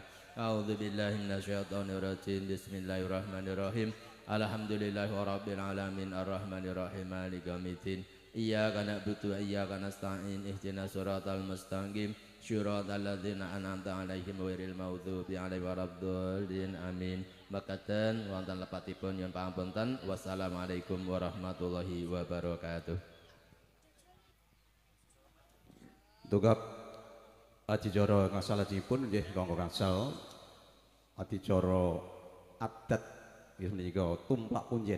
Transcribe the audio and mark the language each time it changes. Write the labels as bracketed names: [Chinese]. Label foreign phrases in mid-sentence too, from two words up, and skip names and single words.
[Arabic] أعوذ بالله من الشيطان الرجيم. بسم الله الرحمن الرحيم. الحمد لله رب العالمين الرحمن الرحيم مالك يوم الدين. إياك نعبد وإياك نستعين. اهدنا الصراط المستقيم. صراط الذين أنعمت عليهم غير المغضوب عليهم ولا الضالين. Amin. [Javanese] Makaten wonten lepatipun nyuwun pangapunten. [Arabic] والسلام عليكم ورحمة الله وبركاته. [Javanese] Tugap adicara ngasalajipun nggih kanggo kangsal adicara adat nggih menika tumplak punjen.